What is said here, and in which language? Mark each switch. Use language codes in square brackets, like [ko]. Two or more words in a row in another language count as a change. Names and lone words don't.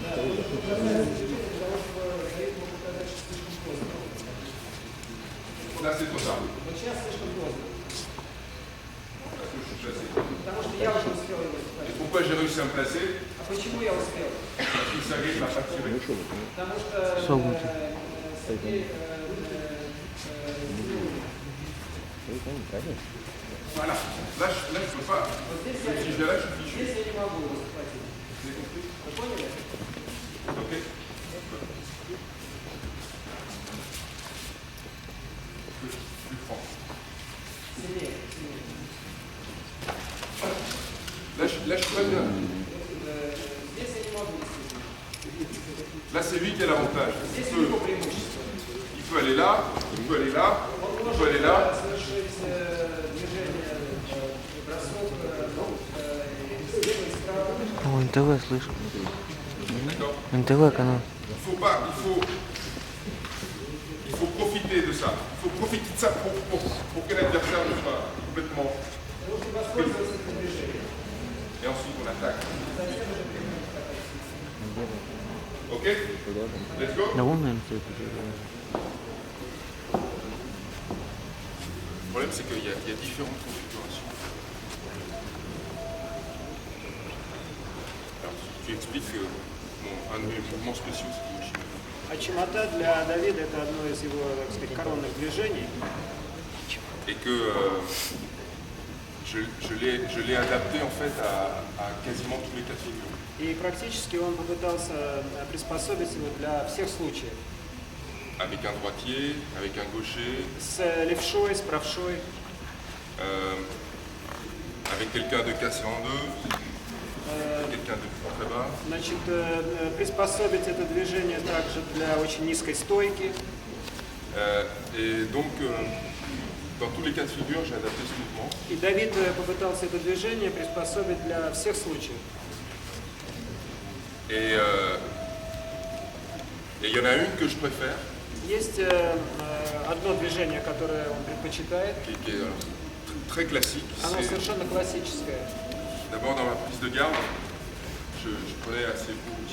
[fr] Là c'est trop tard. [ru] Вот сейчас слишком поздно. [fr] Parce que je suis placé. [ru] Потому что я уже успел его [fr] Et [ru] схватить. [fr] pourquoi j'ai réussi à me placer? [ru] А почему я успел? [fr] Parce que Sergei ne m'a pas tiré. [ru] Потому что Сергей [fr] Voilà. Là, je ne peux pas. [ru] вот здесь [fr] Si je le lâche, je suis fichu. [ru] здесь я не могу его схватить. [fr] Vous avez compris? [ru] Вы поняли? [fr] Ok. Plus franc. [ru] Сильнее. [fr] Là, je suis pas bien. [ru] Здесь я не могу действительно. [fr] Là, c'est lui qui a l'avantage. [ru] Здесь у него преимущество. [fr] Il peut aller là, il peut aller là, [ru] Он [fr] il peut aller là. [ru] может совершить движение, бросок и слева и справа. О, НТВ слышу. [fr] D'accord? [ru] НТВ канал. [fr] Il faut profiter de ça. Il faut profiter de ça pour que l'adversaire ne soit complètement. [ru] Нужно воспользоваться этим движением. [fr] Et ensuite, on attaque. [ru] Затем уже применить атаку. [en] Ok? Let's go? [ru] Да вон, наверное, стоит. [fr] problème, c'est qu'il y a différentes configurations. Alors, tu expliques que un de mes mouvements spéciaux, c'est le Uchi. [ru] А чимата для Давида это одно из его, так сказать, коронных движений. [fr] Et que je l'ai adapté en fait à quasiment tous les cas de figure. [ru] И практически он попытался приспособить его для всех случаев. [fr] Avec un droitier, avec un gaucher, [ru] С левшой, с правшой, [fr] avec quelqu'un de cassé en deux, quelqu'un de très bas. [ru] значит, приспособить это движение также для очень низкой стойки. [fr] Et donc, dans tous les cas de figure, j'ai adapté ce mouvement. [ru] И Давид попытался это движение приспособить для всех случаев. [fr] Et il y en a une que je préfère, [ru] Есть одно движение, которое он предпочитает. [fr] qui est très classique. [ru] Оно [fr] C'est [ru] совершенно классическое. [fr] d'abord dans la prise de garde, je prenais assez haut ici.